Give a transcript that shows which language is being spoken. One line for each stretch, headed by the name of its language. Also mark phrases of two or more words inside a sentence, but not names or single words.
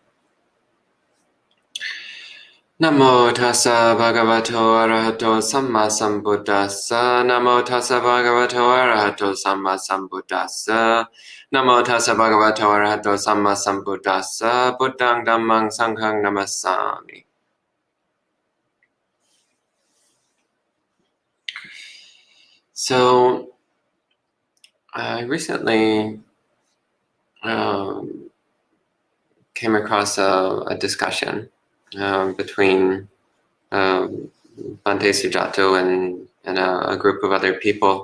Pali: Namo tassa bhagavato arahato samma sambuddhassa. Namo tassa bhagavato arahato samma sambuddhassa. Namo tassa bhagavato arahato samma sambuddhassa. Buddhang dhammang sanghang namassami.
English: So, I recently came across a discussion between Bhante Suddhaso and a group of other people.